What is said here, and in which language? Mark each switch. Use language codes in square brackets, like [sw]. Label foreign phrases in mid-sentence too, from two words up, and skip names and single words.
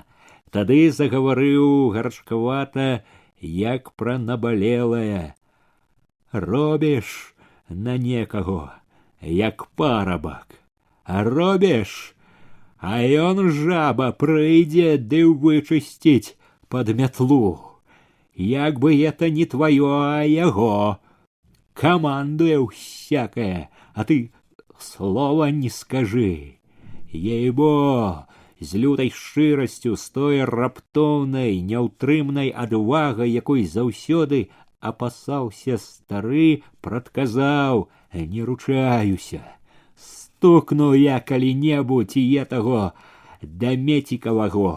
[be] Тады загаварыў гарачкавата, як пра набалелае: «Робіш на некаго, як парабак. Робіш, а ён, жаба, прыйдзе ды вычысціць пад мятлу. Як бы это не твоё, а яго. Камандуе всякое, а ты слова не скажи. Ей-бо, з лютай шчырасцю, з той раптоўнай, няўтрымнай адвагай, якой заўсёды апасаўся стары, прадказаў: «Не ручаюся. Стукну я калі-небудзь і етаго дамецікаваго.